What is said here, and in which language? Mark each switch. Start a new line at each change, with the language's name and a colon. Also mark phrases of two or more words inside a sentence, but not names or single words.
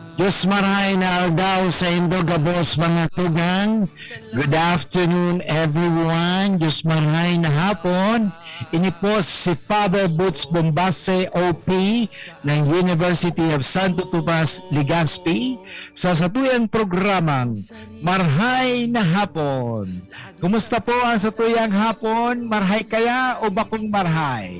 Bikol: Diyos maray na aldaw sa indo gabos mga tugang.
English: Good afternoon everyone.
Bikol: Diyos maray na hapon. Ini po si Father Boots Bombase OP ng University of Santo Tomas, Legazpi sa satuyang programang Marhay na Hapon. Kumusta po ang satuyang hapon? Marhay kaya o bakong marhay?